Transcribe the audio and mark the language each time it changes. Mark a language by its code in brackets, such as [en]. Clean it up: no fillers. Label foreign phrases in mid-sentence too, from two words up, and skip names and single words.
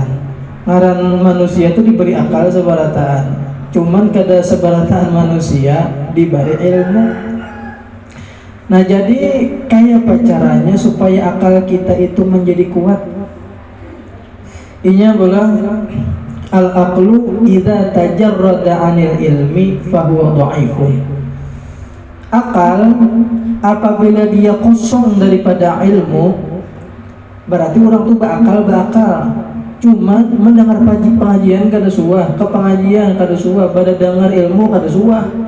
[bjn] Ngaran manusia itu diberi akal sebaratan. Cuman kada sebaratan manusia diberi ilmu. Nah, jadi kayak apa caranya supaya akal kita itu menjadi kuat? Inya bilang [ar] al-aqlu idza tajarrada 'anil ilmi fahuwa dha'ifun. [id] Akal apabila dia kosong daripada ilmu, berarti orang tuh berakal. [bjn] Cuma mendengar pengajian kada suah, ke pengajian kada suah, pada dengar ilmu kada suah.